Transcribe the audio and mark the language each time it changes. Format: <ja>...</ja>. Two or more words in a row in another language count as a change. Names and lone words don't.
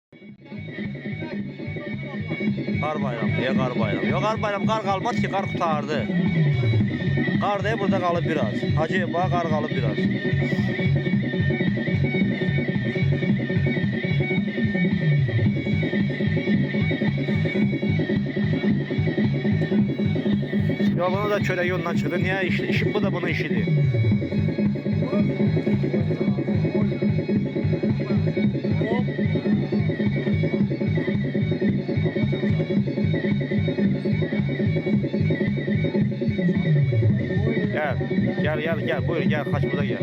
<az>Qar bayramı, niye qar bayramı? Yok qar bayramı, qar qalmaz ki, qar qutardı. Qar da burada qalıb biraz. Hacı, bax qar qalıb biraz.</az> <tr>Ya bunu da çörek yolundan çıktı.</tr> <az>Niye? İşi bu da bunun işidir.</az> <tr>Gel, gel, buyur gel, Kaçmaz'a gel.</tr>